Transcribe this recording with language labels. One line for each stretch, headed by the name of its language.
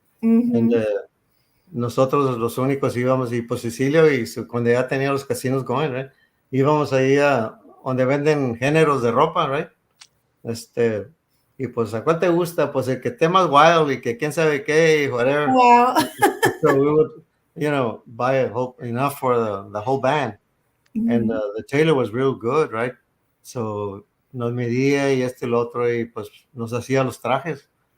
Spanish: And nosotros los únicos íbamos, y pues Cecilio, cuando ya tenía los casinos going, right? Íbamos ahí a donde venden géneros de ropa, right? Y pues, ¿a cuál te gusta? Pues el que esté más wild y que quién sabe qué, whatever.
English: Wow. So we would, buy enough for the whole band. And the tailor was real good, right?
Spanish: So nos medía y y el otro, y pues nos hacía los trajes.